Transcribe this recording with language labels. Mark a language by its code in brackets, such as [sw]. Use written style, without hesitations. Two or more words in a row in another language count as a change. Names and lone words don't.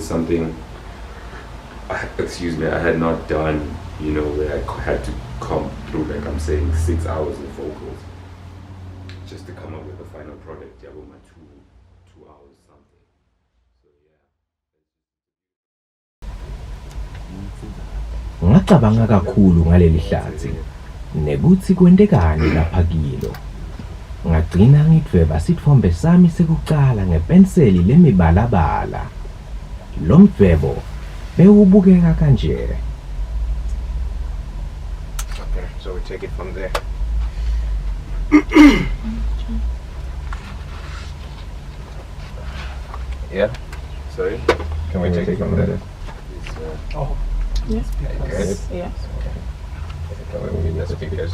[en] Something I had not done, you know, where I had to come through, like I'm saying, 6 hours of vocals just to come up with the final product. Yeah, with my two hours something. So yeah. [zu] Ngacabanga kakhulu ngaleli hlathi nekuthi kwentekani lapha kilo. Ngagcina ngidweba sithombe sami sekuqala ngepenseli lemibalabala. Lo mdwebo bewubukeka kanje. [en] we take it from there? Yeah? Sorry? Can we take it from there? Yes, Yes. yes. Can we move the speakers?